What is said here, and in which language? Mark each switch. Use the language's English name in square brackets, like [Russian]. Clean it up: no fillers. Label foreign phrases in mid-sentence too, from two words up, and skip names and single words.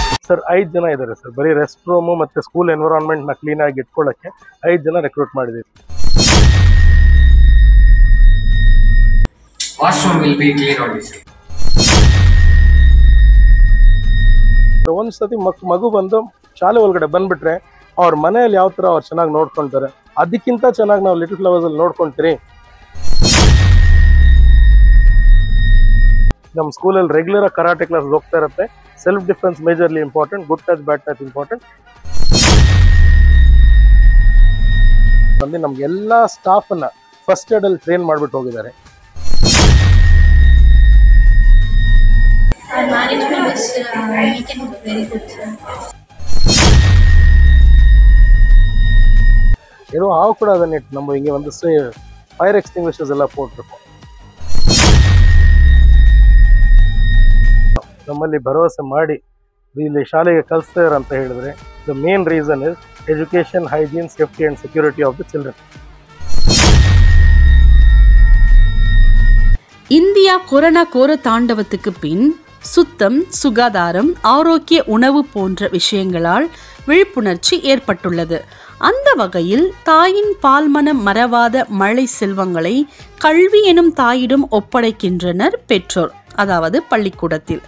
[Kannada] ಸರ್ 5 ಜನ ಇದ್ದಾರೆ ಸರ್. ಬರೀ [English] rest room [Kannada] ಮತ್ತು [English] school environment [Kannada] ಕ್ಲೀನಾಗಿ ಇಟ್ಕೊಳ್ಳೋಕ್ಕೆ 5 ಜನ ರೆಕ್ರೂಟ್ ಮಾಡಿದ್ದೀವಿ. [English] Washroom will be clean only, sir. [Kannada] ಒಂದು ಸತಿ ಮಗು ಬಂದು ಶಾಲೆ ಒಳಗಡೆ ಬಂದ್ಬಿಟ್ರೆ ಅವ್ರ ಮನೆಯಲ್ಲಿ ಯಾವ ಥರ ಅವ್ರು ಚೆನ್ನಾಗಿ ನೋಡ್ಕೊಳ್ತಾರೆ, ಅದಕ್ಕಿಂತ ಚೆನ್ನಾಗಿ ನಾವು ಲಿಟಲ್ ಫ್ಲವರ್ಸಲ್ಲಿ ನೋಡ್ಕೊಳ್ತೀರಿ. ನಮ್ಮ ಸ್ಕೂಲಲ್ಲಿ [English] regular karate class [Kannada] ಹೋಗ್ತಾ ಇರುತ್ತೆ. [English] self defense majorly important, good touch bad touch important. [Kannada] ಬಂದು ನಮ್ಗೆ ಎಲ್ಲ ಸ್ಟಾಫನ್ನ [English] first aid [Kannada] ಅಲ್ಲಿ ಟ್ರೈನ್ ಮಾಡಿಬಿಟ್ಟು ಹೋಗಿದ್ದಾರೆ. ಏನೋ ಹಾವು ಕೂಡ ಅದನ್ನ [Tamil] நம்ம இங்கே வந்து [English] fire extinguishers [Tamil] எல்லாம் போட்டிருக்கோம். [Kannada] ನಮ್ಮಲ್ಲಿ ಭರವಸೆ ಮಾಡಿ ಇಲ್ಲಿ ಶಾಲೆಗೆ ಕಳಿಸ್ತಾರೆ ಅಂತ ಹೇಳಿದ್ರೆ [English] the main reason is education, hygiene, safety and security of the children. [Tamil] இந்தியா கொரோனா கோர தாண்டவத்துக்கு பின் சுத்தம், சுகாதாரம், ஆரோக்கிய உணவு போன்ற விஷயங்களால் விழிப்புணர்ச்சி ஏற்பட்டுள்ளது. அந்த வகையில் தாயின் பால்மனம் மறவாத மழை செல்வங்களை கல்வி எனும் தாயிடம் ஒப்படைக்கின்றனர் பெற்றோர், அதாவது பள்ளிக்கூடத்தில்.